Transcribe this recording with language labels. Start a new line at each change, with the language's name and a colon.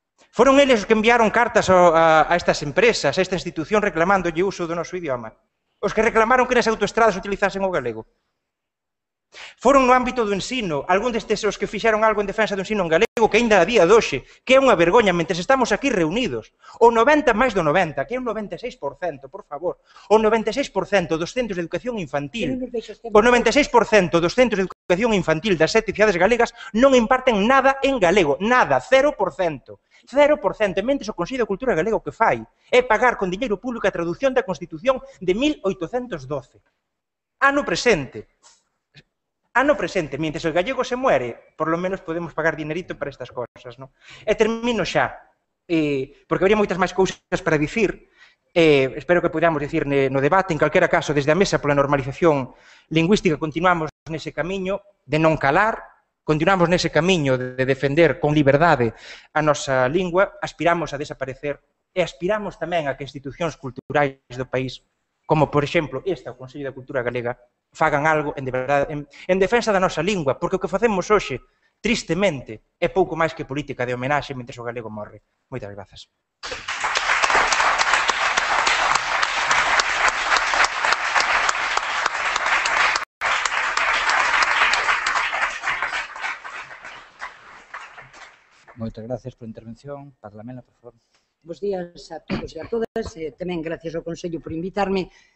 Galician: Foron eles os que enviaron cartas a estas empresas, a esta institución, reclamándolle uso do noso idioma. Os que reclamaron que nas autoestradas utilizasen o galego. Foron no ámbito do ensino, algún destes os que fixeron algo en defensa do ensino en galego, que ainda a día doxe, que é unha vergoña, mentres estamos aquí reunidos. O 90 máis do 90, que é un 96%, por favor. O 96% dos centros de educación infantil, o 96% dos centros de educación infantil das 7 cidades galegas non imparten nada en galego, nada, 0%. 0%, mentres o Consello da Cultura Galega o que fai é pagar con diñeiro público a traducción da Constitución de 1812.
Spanish: Ano presente, mientras o gallego se muere, por lo menos podemos pagar dinerito para estas cosas, non?
Galician: E termino xa, porque habría moitas máis cousas para dicir, espero que podamos dicir no debate, en calquera caso, desde a Mesa pola Normalización Lingüística continuamos nese camiño de non calar, continuamos nese camiño de defender con liberdade a nosa lingua, aspiramos a desaparecer e aspiramos tamén a que institucións culturais do país, como, por exemplo, esta, o Consello da Cultura Galega, fagan algo en defensa da nosa lingua, porque o que facemos hoxe, tristemente, é pouco máis que política de homenaxe mentre o galego morre. Moitas grazas. Moitas gracias pola intervención. Parlamento, por favor. Bos días a todos e a todas. Tamén gracias ao Consello por invitarme.